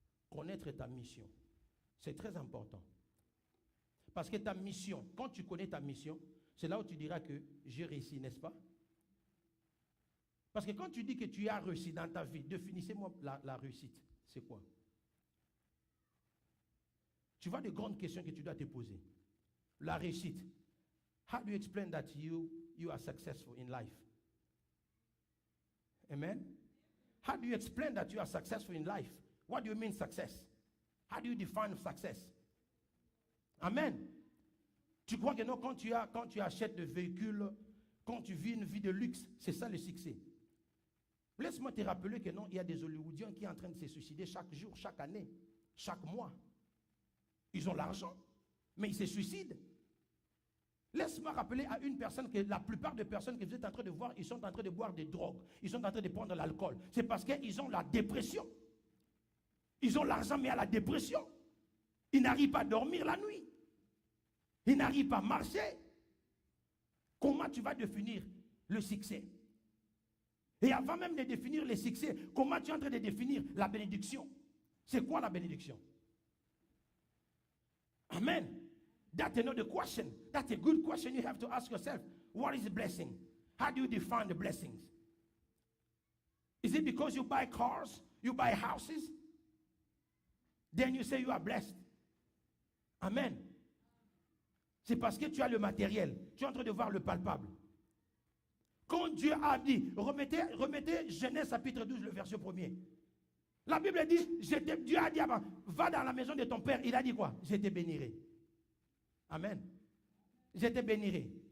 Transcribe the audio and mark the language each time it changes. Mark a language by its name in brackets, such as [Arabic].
[French] Connaître ta mission. C'est très important. Parce que ta mission, quand tu connais ta mission, c'est là où tu diras que j'ai réussi, n'est-ce pas? Parce que quand tu dis que tu as réussi dans ta vie, définissez-moi la réussite. C'est quoi? Tu vois de grandes questions que tu dois te poser. La réussite. [English] How do you explain that you are successful in life? Amen? How do you explain that you are successful in life? What do you mean success? How do you define success? Amen. [French] Tu crois que non, quand tu achètes des véhicules, quand tu vis une vie de luxe, c'est ça le succès. Laisse-moi te rappeler que non, il y a des Hollywoodiens qui sont en train de se suicider chaque jour, chaque année, chaque mois. Ils ont l'argent, mais ils se suicident. Laisse-moi rappeler à une personne que la plupart des personnes que vous êtes en train de voir, ils sont en train de boire des drogues, ils sont en train de prendre l'alcool. C'est parce qu'ils ont la dépression. Ils ont l'argent, mais à la dépression. Ils n'arrivent pas à dormir la nuit. Ils n'arrivent pas à marcher. Comment tu vas définir le succès? Et avant même de définir le succès, comment tu es en train de définir la bénédiction? C'est quoi la bénédiction? Amen. [English] That's another question. That's a good question you have to ask yourself. What is a blessing? How do you define the blessings? Is it because you buy cars, you buy houses? Then you say you are blessed. Amen. [French] C'est parce que tu as le matériel. Tu es en train de voir le palpable. Quand Dieu a dit, remettez Genèse chapitre 12, le verset 1er. La Bible dit, Dieu a dit avant, va dans la maison de ton père. Il a dit quoi? Je te bénirai. Amen. Je te bénirai.